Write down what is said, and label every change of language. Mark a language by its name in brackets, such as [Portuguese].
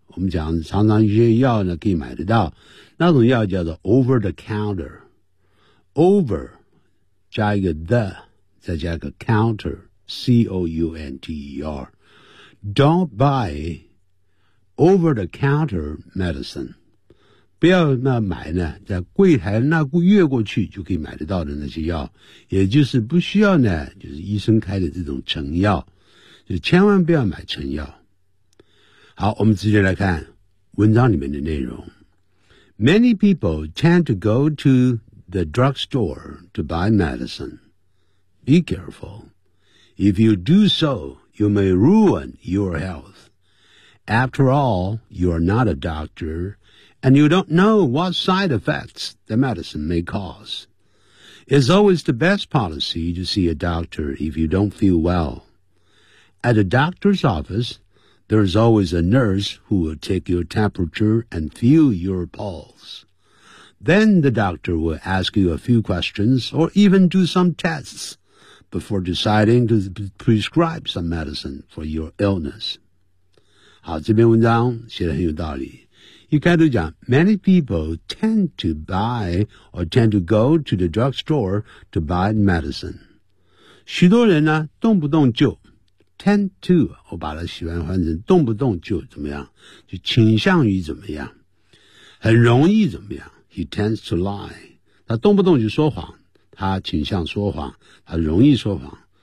[Chinese] 我们讲常常一些药呢可以买得到，那种药叫做 over the counter， over 加一个 the 再加一个 counter， counter， [English] don't buy over the counter medicine， [Chinese] 不要那买呢在柜台那越过去就可以买得到的那些药，也就是不需要呢就是医生开的这种成药，就千万不要买成药。好，我们直接来看文章里面的内容。 [English] Many people tend to go to the drugstore to buy medicine. Be careful. If you do so, you may ruin your health. After all, you are not a doctor, and you don't know what side effects the medicine may cause. It's always the best policy to see a doctor if you don't feel well. At a doctor's office,There's always a nurse who will take your temperature and feel your pulse. Then the doctor will ask you a few questions or even do some tests before deciding to prescribe some medicine for your illness. [Chinese] 好，这篇文章写得很有道理。一开头讲 [English] ,many people tend to buy or tend to go to the drugstore to buy medicine. [Chinese] 许多人呢动不动就Tend to, 我把它喜欢换成动不动就怎么样，就倾向于怎么样，很容易怎么样。 [English] He tends to lie. [Chinese] 他动不动就说谎，他倾向说谎，他容易说谎。